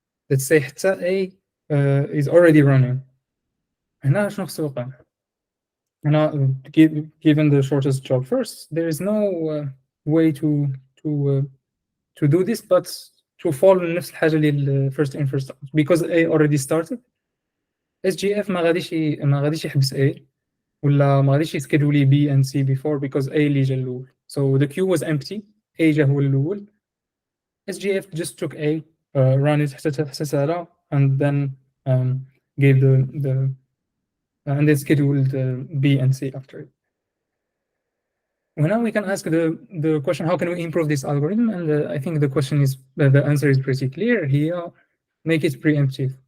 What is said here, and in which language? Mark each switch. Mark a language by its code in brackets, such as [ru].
[en] Let's say حتى A is already running. [ar] هنا شنو خصو يوقع؟ [en] هنا given the shortest job first, there is no way to do this but to follow [ar] نفس الحاجة اللي [en] first in first out, because A already started. [ar] SGF ما غاديش يحبس A ولا ما غاديش يسكيدولي [en] B and C before because [ar] A اللي جا الأول. [en] So the queue was empty. A [ar] جا هو الأول. [en] SGF just took A, ran it [ar] حتى سهلة, [en] and then gave and then scheduled B and C after it. Well, now we can ask the question, how can we improve this algorithm? And I think the question is, the answer is pretty clear here. Make it preemptive.